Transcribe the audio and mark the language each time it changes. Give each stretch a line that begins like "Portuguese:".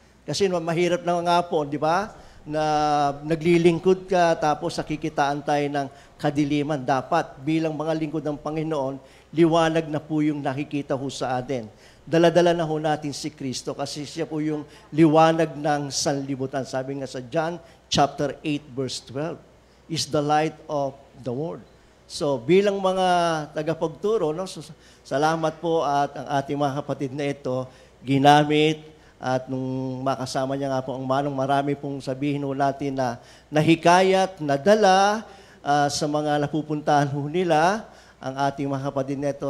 Filipino: Kasi mahirap na nga po, di ba? Na naglilingkod ka tapos nakikitaan tayo ng kadiliman. Dapat bilang mga lingkod ng Panginoon, liwanag na po yung nakikita ho sa atin. Dala-dala na ho natin si Kristo kasi siya po yung liwanag ng sanlibutan. Sabi nga sa John chapter 8 verse 12.
English: Is the light of the world.
Filipino: So, bilang mga tagapagturo, no, so, salamat po at ang ating mga kapatid na ito ginamit at nung makasama niya nga po ang Manong, marami pong sabihin ho natin na nahikayat, nadala sa mga napupuntahan ho nila ang ating mga kapatid na ito.